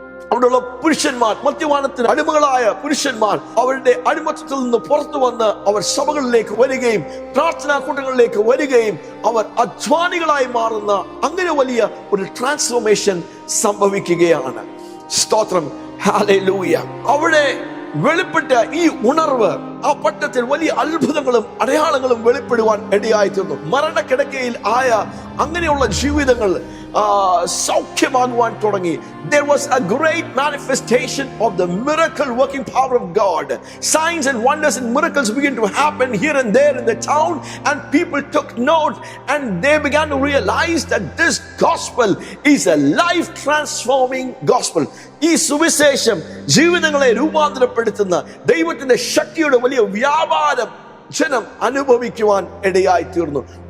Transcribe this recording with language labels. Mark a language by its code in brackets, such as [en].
[ml] അവിടെയുള്ള പുരുഷന്മാർ, മദ്യപാനത്തിന് അടിമകളായ പുരുഷന്മാർ അവരുടെ അടിമത്തത്തിൽ നിന്ന് പുറത്തു വന്ന് അവർ സഭകളിലേക്ക് വരികയും പ്രാർത്ഥനാ കൂട്ടങ്ങളിലേക്ക് വരികയും അവർ അധ്വാനികളായി മാറുന്ന അങ്ങനെ വലിയ ഒരു ട്രാൻസ്ഫോർമേഷൻ സംഭവിക്കുകയാണ്. സ്തോത്രം. ഹല്ലേലൂയ. അവിടെ വെളിപ്പെട്ട ഈ ഉണർവ് ആ പട്ടണത്തിൽ വലിയ അത്ഭുതങ്ങളും അടയാളങ്ങളും വെളിപ്പെടുവാൻ ഇടയായി തീർന്നു. മരണക്കിടക്കയിൽ ആയ അങ്ങനെയുള്ള ജീവിതങ്ങൾ സൗഖ്യമാകുവാൻ തുടങ്ങി. [en] There was a great manifestation of the miracle working power of God. Signs and wonders and miracles began to happen here and there in the town, and people took note and they began to realize that this gospel is a life transforming gospel. [ml] ഈ സുവിശേഷം ജീവിതങ്ങളെ രൂപാന്തരപ്പെടുത്തുന്ന ദൈവത്തിന്റെ ശക്തിയുടെ വലിയ വ്യാപാരം ജനം അനുഭവിക്കുവാൻ ഇടയായി തീർന്നു.